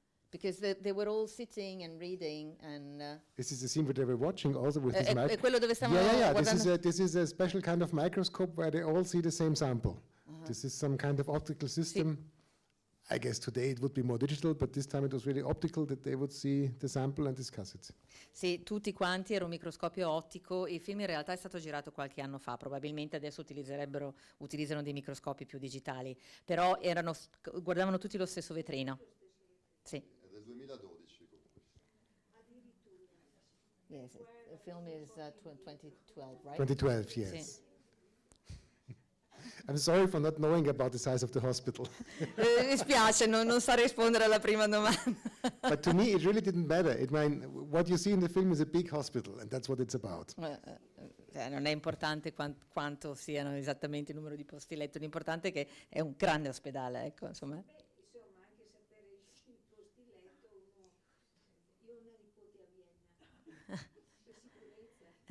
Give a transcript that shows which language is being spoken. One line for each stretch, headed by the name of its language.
English: Because they were all sitting and reading and... This is the scene that they were watching also with this mic.
Italian: quello dove stavano
English: Yeah.
Italian: guardando-
English: This is a special kind of microscope where they all see the same sample. This is some kind of optical system. I guess today it would be more digital, but this time it was really optical that they would see the sample and discuss it.
Italian: Sì, tutti quanti, era un microscopio ottico. Il film in realtà è stato girato qualche anno fa, probabilmente adesso utilizzano dei microscopi più digitali, però guardavano tutti lo stesso vetrino. Sì. È del 2012 comunque.
English: Yes, the film is 2012, right? 2012, yes.
Italian: Sì.
English: I'm sorry for not knowing about the size of the hospital.
Italian: Mi spiace, non sa rispondere alla prima domanda.
English: But to me, it really didn't matter. What you see in the film is a big hospital, and that's what it's about.
Italian: Non è importante quanto siano esattamente il numero di posti letto, l'importante è che è un grande ospedale, ecco, insomma. Insomma, anche sapere i posti letto, io ho una nipote a Vienna, per sicurezza.